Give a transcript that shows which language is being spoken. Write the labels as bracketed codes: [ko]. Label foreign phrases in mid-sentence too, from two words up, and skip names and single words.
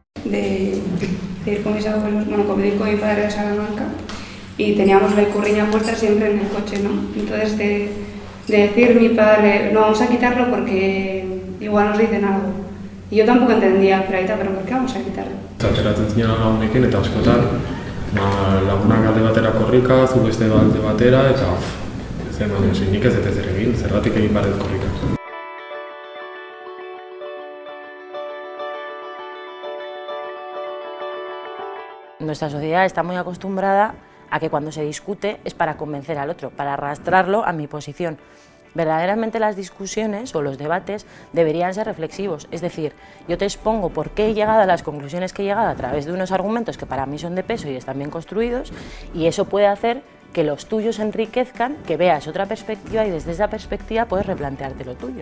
[es] de ir con mis abuelos, bueno, con mi padre a Salamanca, y teníamos la ikurriña puesta siempre en el coche, ¿no? Entonces de decir mi padre, no, vamos a quitarlo porque igual nos dicen algo. Y yo tampoco entendía, pero ahorita, ¿pero por qué vamos a quitarlo? [eu] Ateratzen zinen lagunekin eta askotan, lagunak alde batera korrika, zu beste alde batera, eta nik ez dut ezer egin, zergatik egin behar dut korrika. [es] Nuestra sociedad está muy acostumbrada a que cuando se discute es para convencer al otro, para arrastrarlo a mi posición. Verdaderamente las discusiones o los debates deberían ser reflexivos, es decir, yo te expongo por qué he llegado a las conclusiones que he llegado a través de unos argumentos que para mí son de peso y están bien construidos, y eso puede hacer que los tuyos enriquezcan, que veas otra perspectiva y desde esa perspectiva puedes replantearte lo tuyo.